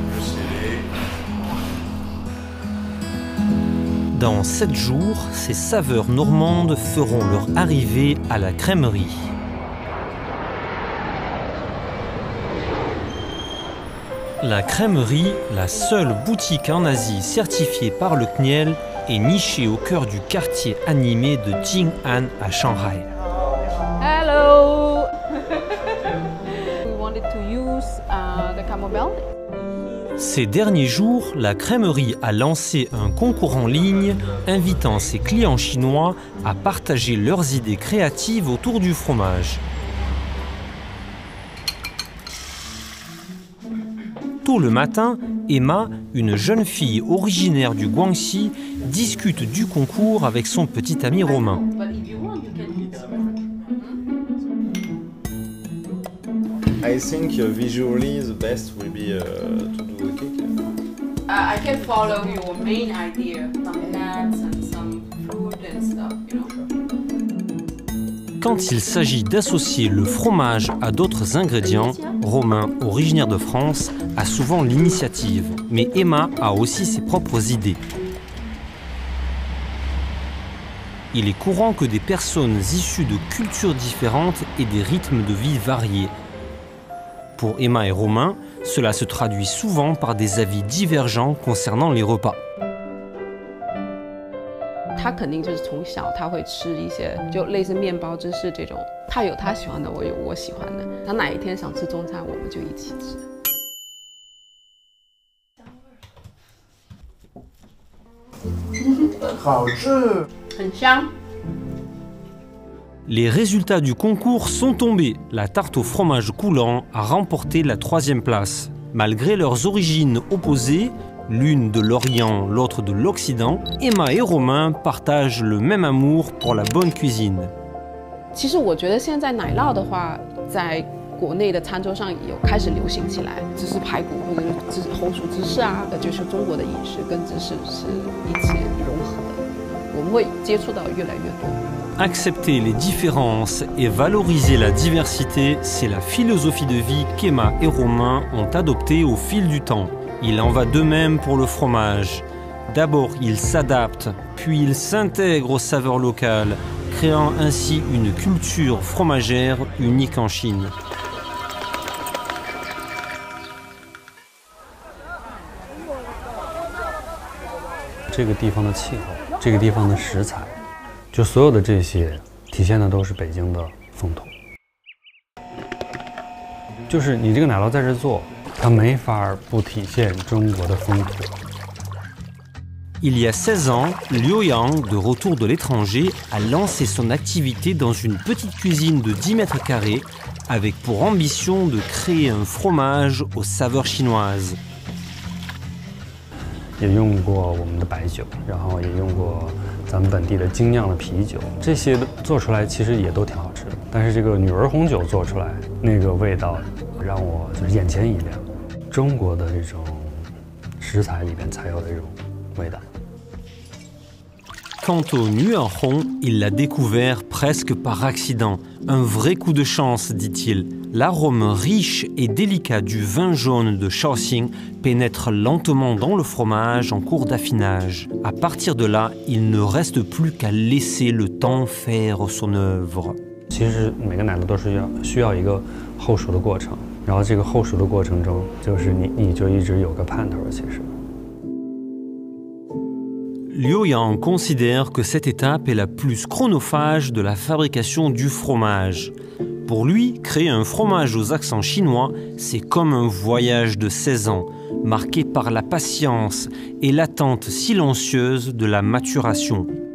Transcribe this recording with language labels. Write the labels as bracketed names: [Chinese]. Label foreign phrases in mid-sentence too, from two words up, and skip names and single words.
[French] Dans 7 jours, ces saveurs normandes feront leur arrivée à la crèmerie. La crèmerie, la seule boutique en Asie certifiée par le CNIEL, est nichée au cœur du quartier animé de Jing'an à Shanghai. Hello! [English] We wanted to use the camembert. [French] Ces derniers jours, la crèmerie a lancé un concours en ligne invitant ses clients chinois à partager leurs idées créatives autour du fromage. Tôt le matin, Emma, une jeune fille originaire du Guangxi, discute du concours avec son petit ami Romain. [English] I think visually the best will be to do a cake. I can follow your main idea, some nuts and some fruit and stuff, you know. [French] Quand il s'agit d'associer le fromage à d'autres ingrédients, Romain, originaire de France, a souvent l'initiative. Mais Emma a aussi ses propres idées. Il est courant que des personnes issues de cultures différentes aient des rythmes de vie variés. Pour Emma et Romain, cela se traduit souvent par des avis divergents concernant les repas. [Chinese] 他肯定就是从小他会吃一些就类似面包芝士这种，他有他喜欢的，我有我喜欢的。他哪一天想吃中餐，我们就一起吃。好吃，很香。 [French] Les résultats du concours sont tombés. La tarte au fromage coulant a remporté la 3e place. Malgré leurs origines opposées, l'une de l'Orient, l'autre de l'Occident, Emma et Romain partagent le même amour pour la bonne cuisine. [Chinese] 其实我觉得现在奶酪的话，在国内的餐桌上有开始流行起来，芝士排骨或者是红薯芝士啊，就是中国的饮食跟芝士是一起融合的，我们会接触到越来越多。 [French] Accepter les différences et valoriser la diversité, c'est la philosophie de vie qu'Emma et Romain ont adoptée au fil du temps. Il en va de même pour le fromage. D'abord, il s'adapte, puis il s'intègre aux saveurs locales, créant ainsi une culture fromagère unique en Chine. [Chinese] 这个地方的气候，这个地方的食材，就所有的这些体现的都是北京的风土。就是你这个奶酪在这做，它没法不体现中国的风土。 [French] Il y a 16 ans, Liu Yang, de retour de l'étranger, a lancé son activité dans une petite cuisine de 10 mètres carrés avec pour ambition de créer un fromage aux saveurs chinoises. [Chinese] 也用过我们的白酒，然后也用过咱们本地的精酿的啤酒，这些做出来其实也都挺好吃的。但是这个女儿红酒做出来，那个味道让我就是眼前一亮，中国的这种食材里边才有的这种味道。 [French] Quant au Nuerhong, il l'a découvert presque par accident. Un vrai coup de chance, dit-il. L'arôme riche et délicat du vin jaune de Shaoxing pénètre lentement dans le fromage en cours d'affinage. À partir de là, il ne reste plus qu'à laisser le temps faire son œuvre. [Chinese] 其实每个奶酪都是需要一个后熟的过程，然后这个后熟的过程中，就是你就一直有个盼头，其实。 [French] Liu Yang considère que cette étape est la plus chronophage de la fabrication du fromage. Pour lui, créer un fromage aux accents chinois, c'est comme un voyage de 16 ans, marqué par la patience et l'attente silencieuse de la maturation.